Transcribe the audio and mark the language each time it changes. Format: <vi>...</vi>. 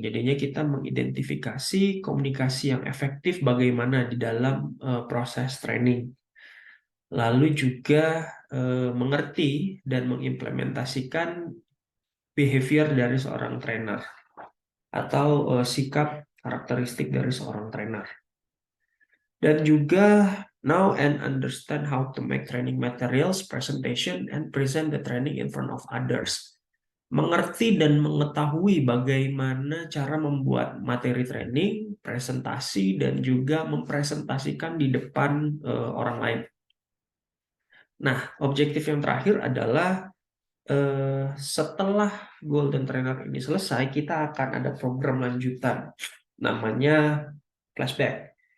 <id>Jadinya kita mengidentifikasi komunikasi yang efektif bagaimana di dalam proses training. Lalu juga mengerti dan mengimplementasikan behavior dari seorang trainer atau sikap karakteristik dari seorang trainer.</id> <en>Dan juga know and understand how to make training materials, presentation, and present the training in front of others.</en> <id>Mengerti dan mengetahui bagaimana cara membuat materi training, presentasi, dan juga mempresentasikan di depan orang lain. Nah, objektif yang terakhir adalah setelah Golden Trainer ini selesai, kita akan ada program lanjutan namanya flashback.</id>